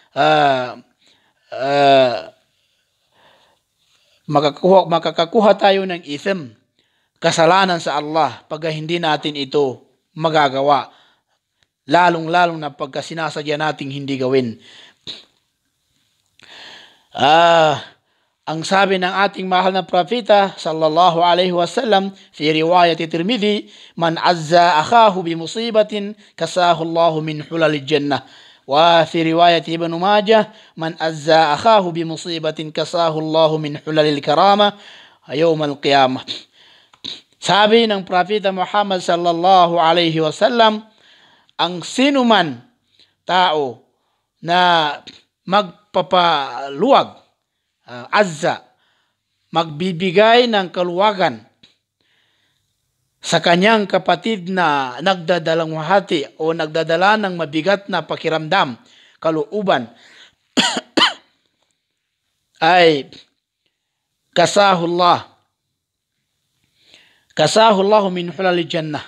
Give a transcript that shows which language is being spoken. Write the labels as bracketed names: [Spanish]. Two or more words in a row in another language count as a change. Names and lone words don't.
[Filipino] makakakuha tayo ng ithm, kasalanan sa Allah pag hindi natin ito magagawa, lalong-lalong na pagka sinasadya nating hindi gawin. Ang sabi ng ating mahal na propeta [Arabic] صلى الله عليه وسلم في رواية الترمذي، من عزى أخاه بمصيبة كساه الله من حلل الجنة. وفي رواية ابن ماجه، من عزى أخاه بمصيبة كساه الله من حلل الكرامة يوم القيامة. [Filipino] Sabi ng propeta Muhammad [Arabic] صلى الله عليه وسلم, [Filipino] ang sinuman tao na magpapaluwag, azza, magbibigay ng kaluwagan sa kanyang kapatid na nagdadalamhati o nagdadala ng mabigat na pakiramdam, kalooban, ay [Arabic] كساه الله من حلل الجنة.